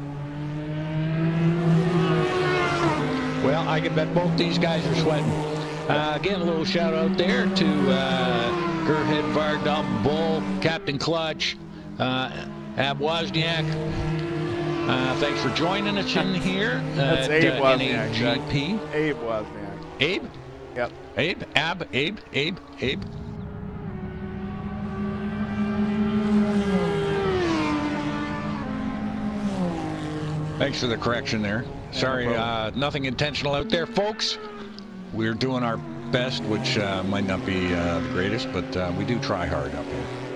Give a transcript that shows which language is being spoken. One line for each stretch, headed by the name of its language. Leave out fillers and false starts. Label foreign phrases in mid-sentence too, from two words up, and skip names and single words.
English: Well, I can bet both these guys are sweating. Again, a little shout out there to Gerhead Vardam Bull, Captain Clutch, Ab Wozniak. Thanks for joining us in here. That's Abe Wozniak. NAGP. Abe Wozniak. Abe? Yep. Abe? Abe? Thanks for the correction there. Sorry, nothing intentional out there, folks. We're doing our best, which might not be the greatest, but we do try hard up here.